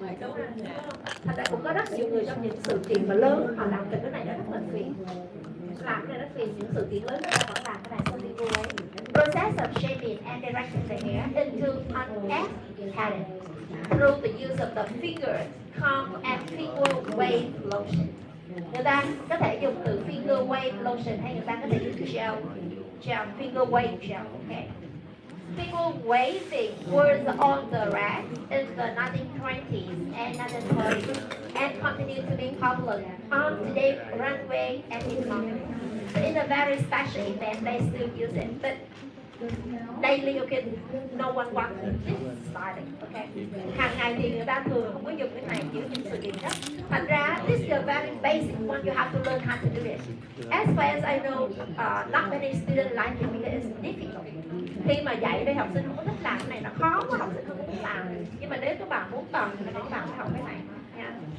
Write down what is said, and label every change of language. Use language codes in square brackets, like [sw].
[vi] Thành ra cũng có rất nhiều người trong những sự kiện mà lớn họ làm cái này nó rất là phiền. Làm cái này rất phiền, những sự kiện lớn họ vẫn làm cái này so đi way. [en] Process of shaping and directing the hair into uneven pattern through the use of the finger comb and finger wave lotion. [vi] Người ta có thể dùng từ finger wave lotion hay người ta có thể dùng gel finger wave gel. [en] Okay. Finger waving was on the rack in the 1920s and 1930s and continued to be popular on today's runway and in London. So in a very special event, they still use it. But daily, okay, no one wants this style, okay. [vi] Hàng ngày thì người ta thường không có dùng cái này chỉ những sự kiện đó. Thành ra, [en] this is a very basic one. You have to learn how to do it. As far as I know, not many students like it because it's difficult. [vi] Khi mà dạy đây học sinh không có thích làm cái này, nó khó quá, học sinh không muốn làm. Nhưng mà nếu các bạn muốn cần thì các bạn phải học cái này nha.